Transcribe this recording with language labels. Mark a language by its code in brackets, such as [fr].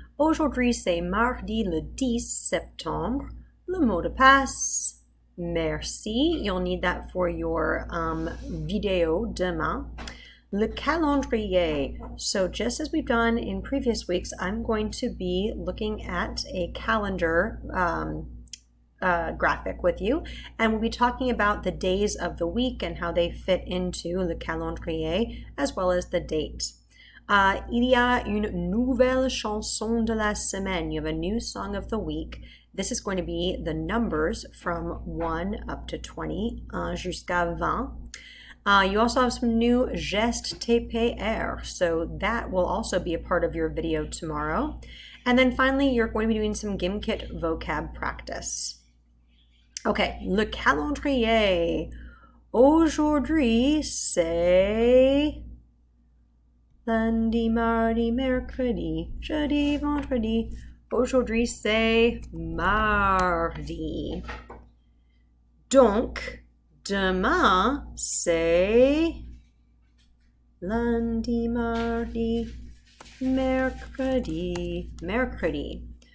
[fr] Aujourd'hui, c'est mardi le 10 septembre. Le mot de passe, merci. [en] You'll need that for your video [fr] demain. Le calendrier. [en] So just as we've done in previous weeks, I'm going to be looking at a calendar graphic with you, and we'll be talking about the days of the week and how they fit into [fr] le calendrier, [en] as well as the date. [fr] Il y a une nouvelle chanson de la semaine. [en] You have a new song of the week. This is going to be the numbers from 1 up to 20, [fr] jusqu'à 20. [en] You also have some new gestes TPR, so that will also be a part of your video tomorrow. And then finally, you're going to be doing some Gimkit vocab practice. [fr] Okay, le calendrier. Aujourd'hui, c'est lundi, mardi, mercredi, jeudi, vendredi. Aujourd'hui, c'est mardi. Donc, demain, c'est lundi, mardi, mercredi.